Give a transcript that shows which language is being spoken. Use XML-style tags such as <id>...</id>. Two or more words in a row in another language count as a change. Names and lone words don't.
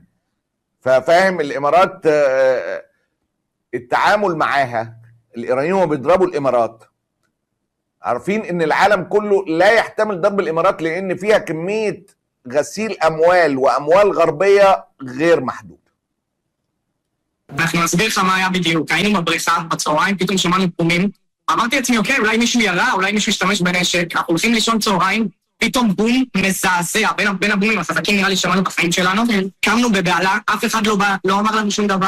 <ar>ففاهم الامارات التعامل معاها. الايرانيين هم بيضربوا الامارات عارفين ان العالم كله لا يحتمل ضرب الامارات، لان فيها كميه غسيل اموال واموال غربيه غير محدوده.</ar> <he>אנחנו נסביר לך מה היה בדיוק. היינו בבריכה בצהריים, פתאום שמענו בומים. אמרתי לעצמי, אוקיי, אולי מישהו ירה, אולי מישהו ישתמש בנשק. אנחנו הולכים לישון צהריים, פתאום בום מזעזע. בין הבומים החזקים נראה לי שמענו בחיים שלנו. קמנו בבעלה, אף אחד לא אמר לנו שום דבר.</he>